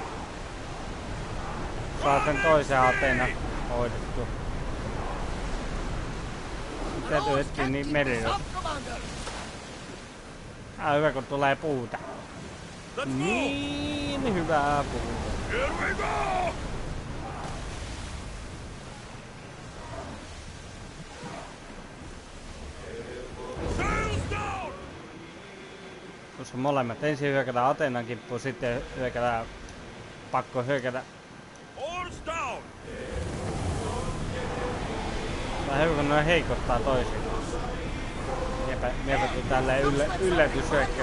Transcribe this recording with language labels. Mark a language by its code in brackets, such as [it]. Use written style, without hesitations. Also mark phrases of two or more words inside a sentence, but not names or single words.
[fi] Saa sen toisen Ateena hoidettua. Täytyy hetki niin merillä. Hyvä kun tulee puuta. Niin hyvää puuta. [en] Here we go! Sails down! [fi] Tuossa molemmat. Ensin hyökätään Ateenan kimppuun, sitten hyökätään... Pakko hyökätä. [en] Oars down! [fi] Vähän hyvä kun noin heikottaa toisiaan. Miepä tuu tälleen yllätyshyökkäys.